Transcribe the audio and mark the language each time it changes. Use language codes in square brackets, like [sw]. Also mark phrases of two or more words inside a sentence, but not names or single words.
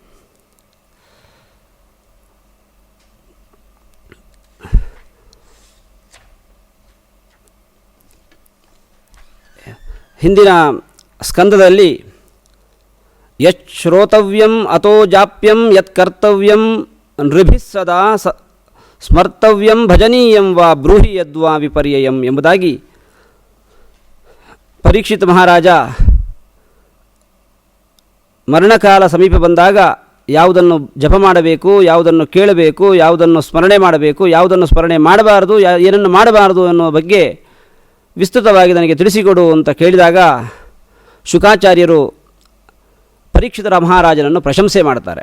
[kn] ಹಿಂದಿನ ಸ್ಕಂದದಲ್ಲಿ [sa] ಯತ್ ಶ್ರೋತವ್ಯಂ ಅಥೋ ಜಾಪ್ಯಂ ಯತ್ ಕರ್ತವ್ಯಂ ನೃಭಿಃ ಸದಾ ಸ್ಮರ್ತವ್ಯಂ ಭಜನೀಯಂ ವಾ ಬ್ರೂಹಿ ಯದ್ವಾ ವಿಪರ್ಯಯಂ ಎಂಬುದಾಗಿ [kn] ಪರೀಕ್ಷಿತ ಮಹಾರಾಜ ಮರಣಕಾಲ ಸಮೀಪ ಬಂದಾಗ ಯಾವುದನ್ನು ಜಪ ಮಾಡಬೇಕು, ಯಾವುದನ್ನು ಕೇಳಬೇಕು, ಯಾವುದನ್ನು ಸ್ಮರಣೆ ಮಾಡಬೇಕು, ಯಾವುದನ್ನು ಸ್ಮರಣೆ ಮಾಡಬಾರದು, ಏನನ್ನು ಮಾಡಬಾರದು ಎನ್ನುವ ಬಗ್ಗೆ ವಿಸ್ತೃತವಾಗಿ ನನಗೆ ತಿಳಿಸಿಕೊಡು ಅಂತ ಕೇಳಿದಾಗ ಶುಕಾಚಾರ್ಯರು ಪರೀಕ್ಷಿತರ ಮಹಾರಾಜನನ್ನು ಪ್ರಶಂಸೆ ಮಾಡ್ತಾರೆ.